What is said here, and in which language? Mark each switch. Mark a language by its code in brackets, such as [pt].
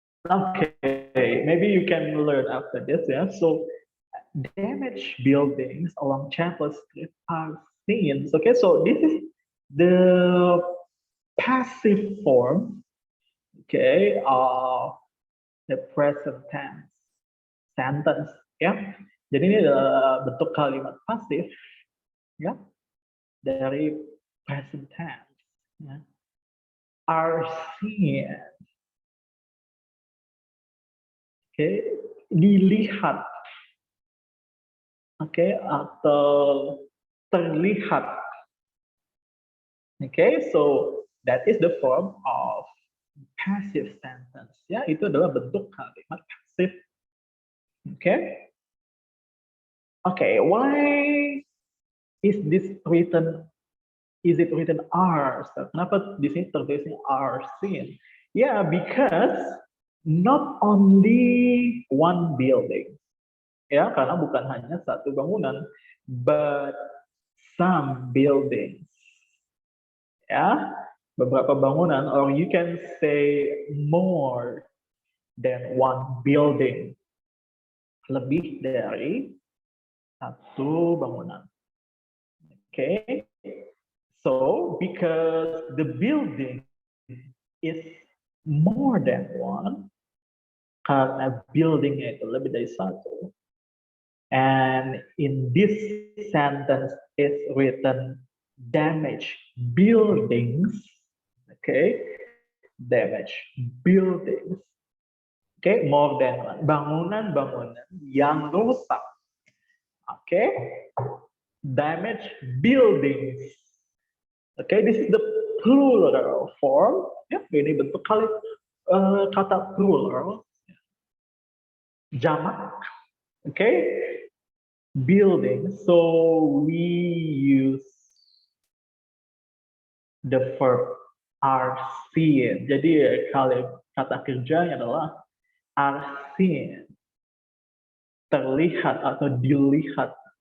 [en] Okay, maybe you can learn after this, yeah. So damaged buildings along Chapel Street are seen. Okay, so this is the passive form, okay, of the present tense sentence, ya. [id] Jadi ini adalah bentuk kalimat pasif, ya, dari present tense, ya. [en] Are seen, okay, [id] dilihat, [en] okay, [id] atau terlihat. [en] Okay, so that is the form of passive sentence. [id] Ya, itu adalah bentuk kalimat pasif. [en] Okay. Okay, why is this written? Is it written are? So, [id] kenapa di sini tertulisnya [en] are seen? Yeah, because not only one building. [id] Ya, karena bukan hanya satu bangunan, [en] but some buildings. Ya, [id] beberapa bangunan, [en] or you can say more than one building. [id] Lebih dari satu bangunan. [en] Okay, so because the building is more than one, [id] karena buildingnya itu lebih dari satu, [en] and in this sentence is written damaged buildings, okay, damaged buildings, okay, more than one, [id] bangunan-bangunan yang rusak, [en] okay, damaged buildings, okay, this is the plural form, ya, [id] ini bentuk kata plural, jamak, [en] okay, building. So we use the verb are seen. [id] Jadi kata kerjanya adalah are seen, terlihat atau dilihat.